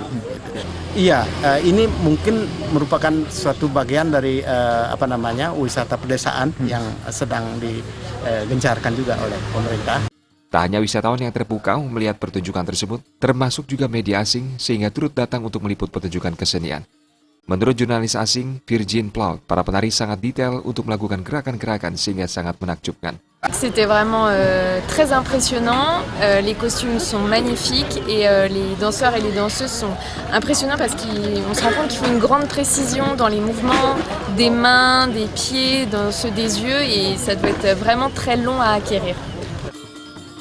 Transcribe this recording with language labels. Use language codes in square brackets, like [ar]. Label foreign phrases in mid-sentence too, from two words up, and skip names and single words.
[id] Iya, ini mungkin merupakan suatu bagian dari wisata pedesaan yang sedang digencarkan juga oleh pemerintah. Tak hanya wisatawan yang terpukau melihat pertunjukan tersebut, termasuk juga media asing sehingga turut datang untuk meliput pertunjukan kesenian. Menurut jurnalis asing Virgin Plout, para penari sangat detail untuk melakukan gerakan-gerakan sehingga sangat menakjubkan. [fr] C'était vraiment très impressionnant, les costumes sont magnifiques et les danseurs et les danseuses sont impressionnants parce qu'on se rend compte qu'ils font une grande précision dans les mouvements des mains, des pieds, dans ceux des yeux et ça doit être vraiment très long à acquérir.